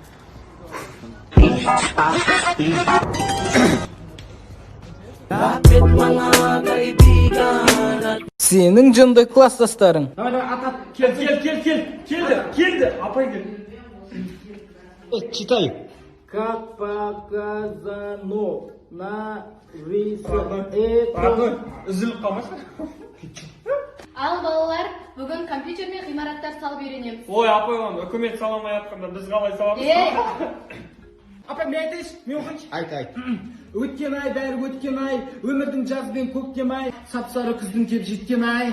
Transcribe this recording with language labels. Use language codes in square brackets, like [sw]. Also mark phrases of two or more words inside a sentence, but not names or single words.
[kk] Сенің жынды класстастарың. Келді, апай келді. [ru] Читай. Как показано на Родной, [kk] үзіліп қалмасын. Ал балалар, бүгін компьютермен ғимараттар салып үйренеміз. Ой, апай, үкімет саламай атқанда біз қалай саламыз? Апа, мен айтайыншы, мен оқайыншы. Айт. Өткен ай, бәрі өткен ай, өмірдің жаз бен көктем ай, сап-сары күздің кеп жеткен ай.